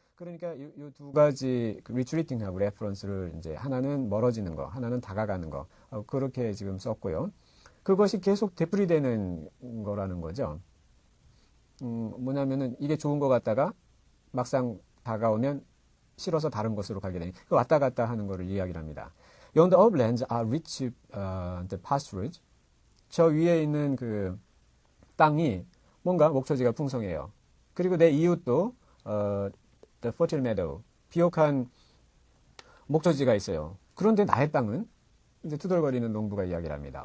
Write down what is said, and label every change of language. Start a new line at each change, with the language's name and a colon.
Korean: 그러니까 이 두 가지 리트리팅하고 레퍼런스를 이제 하나는 멀어지는 거, 하나는 다가가는 거 그렇게 지금 썼고요. 그것이 계속 되풀이되는 거라는 거죠. 뭐냐면은 이게 좋은 것 같다가 막상 다가오면 싫어서 다른 곳으로 가게 되니 왔다 갔다 하는 거를 이야기를 합니다.
English: Yonder uplands are rich the pasturage.
Korean: 저 위에 있는 그 땅이 뭔가 목초지가 풍성해요. 그리고 내 이웃도
English: the fertile meadow,
Korean: 비옥한 목초지가 있어요. 그런데 나의 땅은 이제 투덜거리는 농부가 이야기를 합니다.